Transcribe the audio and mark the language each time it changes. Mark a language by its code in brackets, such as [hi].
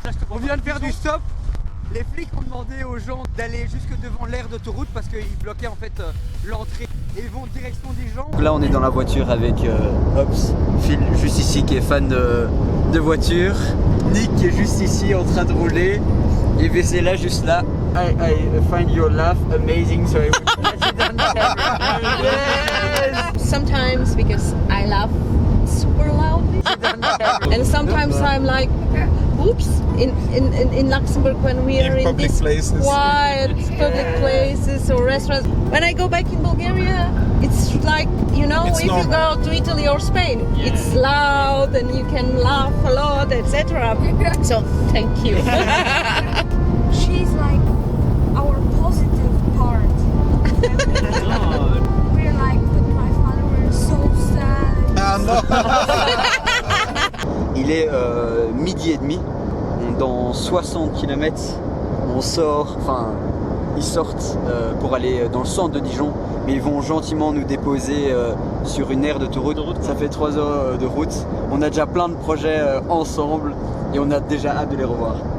[fr] On vient de faire du stop. Les flics ont demandé aux gens d'aller jusque devant l'aire d'autoroute parce qu'ils bloquaient en fait l'entrée et ils vont en direction des gens. Là on est dans la voiture avec Hobbs, Phil juste ici qui est fan de voitures, Nick qui est juste ici en train de rouler et VC là juste là. [en] I find your laugh amazing, so I would pass it on camera. Yes! Sometimes because I laugh super loudly, and sometimes I'm like, oops, in Luxembourg when we are in these quiet public places or restaurants. When I go back in Bulgaria, it's like, you know, if you go to Italy or Spain, it's loud and you can laugh a lot, etc. So thank you. She's like our positive part. We're like, but my father was so sad. [fr] Il est midi et demi, dans 60 km, on sort, enfin ils sortent pour aller dans le centre de Dijon, mais ils vont gentiment nous déposer sur une aire d'autoroute. Ça fait 3 heures de route, on a déjà plein de projets ensemble et on a déjà hâte de les revoir.